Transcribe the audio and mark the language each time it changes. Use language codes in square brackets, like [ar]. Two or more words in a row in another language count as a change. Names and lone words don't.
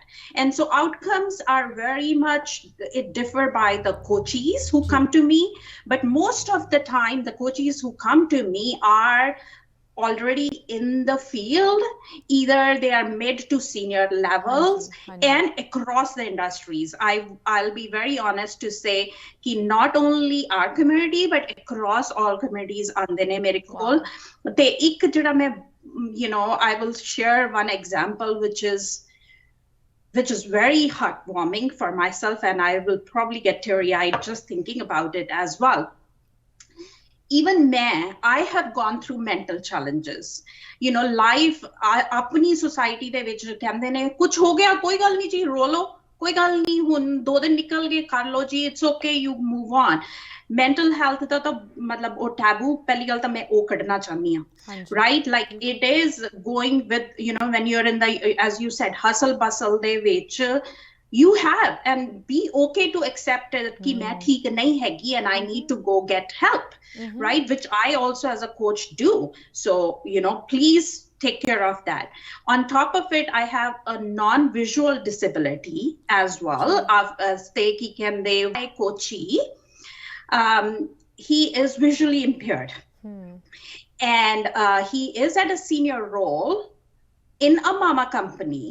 [en] And so outcomes are very much, it differ by the coaches who come to me, but most of the time the coaches who come to me are already in the field. Either they are mid to senior levels and across the industries. I'll be very honest to say कि not only our community but across all communities [pa] ਆਂਦੇ ਨੇ ਮੇਰੇ ਕੋਲ. ਤੇ ਇੱਕ ਜਿਹੜਾ ਮੈਂ, [en] you know, I will share one example which is very heartwarming for myself, and I will probably get teary-eyed just thinking about it as well. Even I have gone through mental challenges. You know, [pa] life, ਆਪਣੀ society ਦੇ ਵਿੱਚ ਕਹਿੰਦੇ ਨੇ ਕੁਝ ਹੋ ਗਿਆ ਕੋਈ ਗੱਲ ਨਹੀਂ ਜੀ, ਰੋ ਲਓ, ਕੋਈ ਗੱਲ ਨਹੀਂ, ਹੁਣ 2 ਦਿਨ ਨਿਕਲ ਗਏ, ਕਰ ਲਓ ਜੀ, [en] it's okay, you move on. Mental health [pa] ਦਾ ਤੋ ਮਤਲਬ ਓ taboo ਪਹਿਲੀ ਗੱਲ ਤੋ ਮੈਂ ਓ ਕੱਢਣਾ ਚਾਹਨੀ ਹਾਂ, [en] right? Like it is going with, you know, when you're in the, as you said, hustle bustle [pa] ਦੇ ਵਿੱਚ, [en] you have, and be okay to accept it [pa] ਕਿ ਮੈਂ ਠੀਕ ਨਹੀਂ ਹੈਗੀ [en] and I need to go get help, right? Which I also as a coach do. So, you know, please take care of that. On top of it, I have a non-visual disability as well. My coachee, he is visually impaired, and he is at a senior role in a mama company.